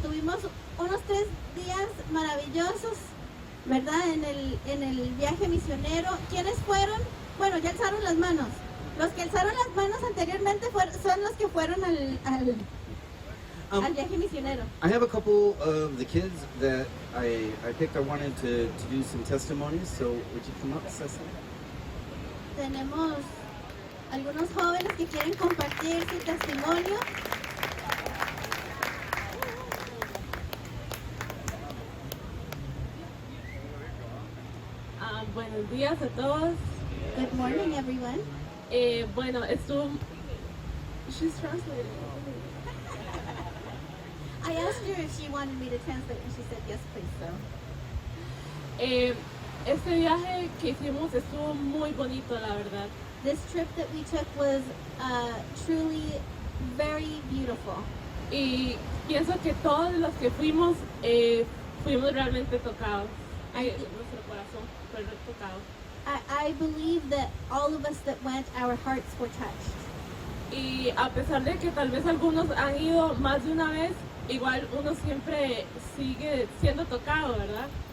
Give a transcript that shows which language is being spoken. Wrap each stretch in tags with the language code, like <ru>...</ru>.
<es>Tuvimos unos 3 días maravillosos, ¿verdad? En el viaje misionero. ¿Quiénes fueron? Bueno, ya alzaron las manos. Los que alzaron las manos anteriormente son los que fueron al viaje misionero.</es> <en>I have a couple of the kids that I picked. I wanted to do some testimonies, so would you come up, Cecily?</en> <es>Tenemos algunos jóvenes que quieren compartir su testimonio. Buenos días a todos.</es> <en>Good morning, everyone.</en> <es>Bueno, estuvo...</es> <en>She's translating. I asked her if she wanted me to translate, and she said, yes, please. So.</en> <es>Este viaje que hicimos estuvo muy bonito, la verdad.</es> <en>This trip that we took was truly very beautiful.</en> <es>Y pienso que todos los que fuimos realmente tocados. Nuestro corazón fue tocado.</es> <en>I believe that all of us that went, our hearts were touched.</en> <es>Y a pesar de que tal vez algunos han ido más de una vez, igual uno siempre sigue siendo tocado, ¿verdad?</es>